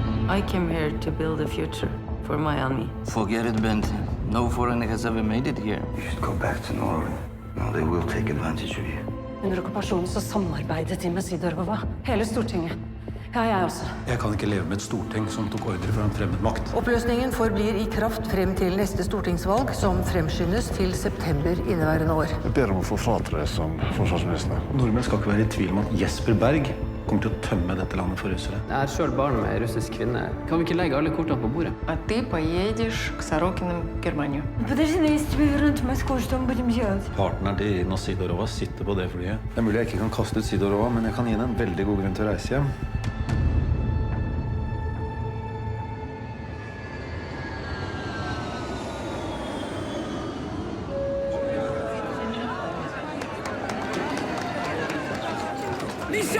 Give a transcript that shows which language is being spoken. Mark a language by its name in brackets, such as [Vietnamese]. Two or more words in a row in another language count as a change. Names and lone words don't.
[English] I came here to build a future for my army. Forget it, Bent. No foreigner has ever made it here. You should go back to Norway. No, they will take advantage of you. [Norwegian] Under okkupasjonen så samarbeidet de med Sidorova. Hele Stortinget. Ja, jeg også. Jeg kan ikke leve med et storting som tok ordre fra en fremmed makt. Oppløsningen forblir i kraft frem til neste stortingsvalg, som fremskyndes til september inneværende år. Jeg ber om å få fratre som forsvarsminister. Nordmenn skal ikke være i tvil om at Jesper Berg kommer til å tømme dette landet for russere. Jeg er selv barn med russisk kvinne. Kan vi ikke legge alle kortene på bordet? [Russian] А ты поедешь к Сорокиным в Германию. Подожди, но если тебе вернут Москву, что мы будем делать? [Norwegian] Partneren til Irina Sidorova sitter på det flyet. Det er mulig jeg ikke kan kaste ut Sidorova, men jeg kan gi henne en veldig god grunn til å reise hjem. Misha!